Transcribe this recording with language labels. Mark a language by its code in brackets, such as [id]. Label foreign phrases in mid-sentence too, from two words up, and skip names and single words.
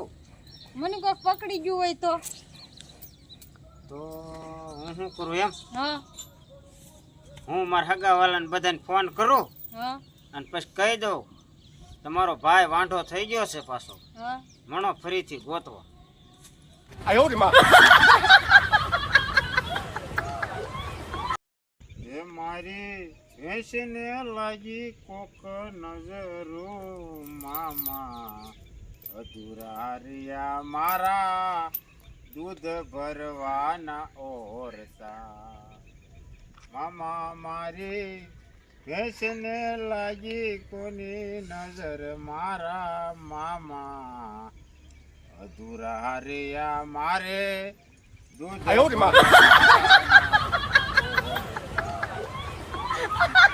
[gu] મને કોઈ પકડી ગયું હોય તો હું શું કરું એમ? હા હું મારા હગાવાલાને બધાને ફોન કરું હા અને પછી કહી દઉં તમારો ભાઈ વાંઢો થઈ ગયો છે પાછો, હા મણો ફરીથી ગોતવા. [zh] 哎呦我的妈！ [gu] એ મારી ભેંસને લાગી કોક નજરો મામા, અધૂરા રહ્યા મારા દૂધ ભરવાના ઓરતા. મામા મારી ભેંસને લાગી કોની નજર મારા મામા, અધૂરા રહ્યા મારે દૂધ [zh] 哎呦我的妈！